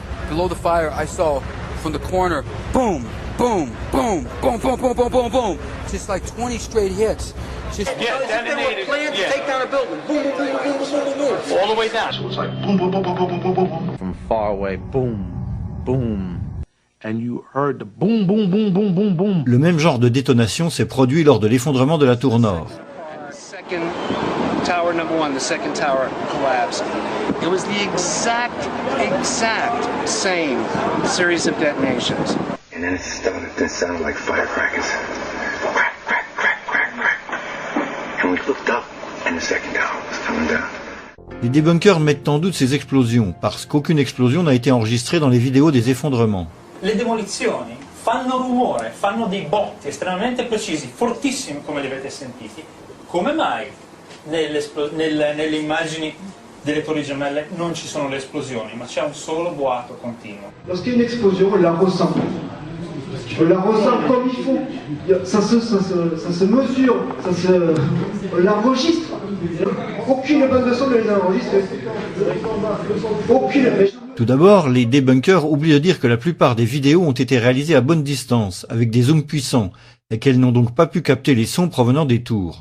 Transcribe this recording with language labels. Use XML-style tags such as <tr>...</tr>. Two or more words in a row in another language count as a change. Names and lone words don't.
<en>Below the fire, I saw from the corner, boom, boom, boom, boom, boom, boom, boom, boom, boom. Just like 20 straight hits. Just detonated. Planned to take down a building. Boom, boom, boom, boom, boom, boom, boom. All the way down. So it was like boom, boom, boom, boom, boom, boom, boom, boom. From far away, boom, boom. And you heard the boom, boom, boom, boom, boom, boom.</en> <fr>Le même genre de détonation s'est produit lors de l'effondrement de la tour nord.</fr> <en>Second tower number 1, the second tower collapsed. It was the exact same series of detonations. And then it started to sound like firecrackers. Crack, crack, crack, crack, crack. And we looked up, and the second tower was coming down.</en> <fr>Les debunkers mettent en doute ces explosions, parce qu'aucune explosion n'a été enregistrée dans les vidéos des effondrements.</fr> <it>Le demolizioni fanno rumore, fanno dei botti estremamente precisi, fortissimi come li avete sentiti. Come mai nelle immagini delle torri gemelle non ci sono le esplosioni, ma c'è un solo boato continuo?</it> <fr>Lorsqu'il y a une explosion, on la ressent. On la ressent comme il faut. Ça se mesure, on l'enregistre. Aucune bande de son ne les a enregistrés. Aucune. Tout d'abord, les debunkers oublient de dire que la plupart des vidéos ont été réalisées à bonne distance, avec des zooms puissants, et qu'elles n'ont donc pas pu capter les sons provenant des tours.</fr>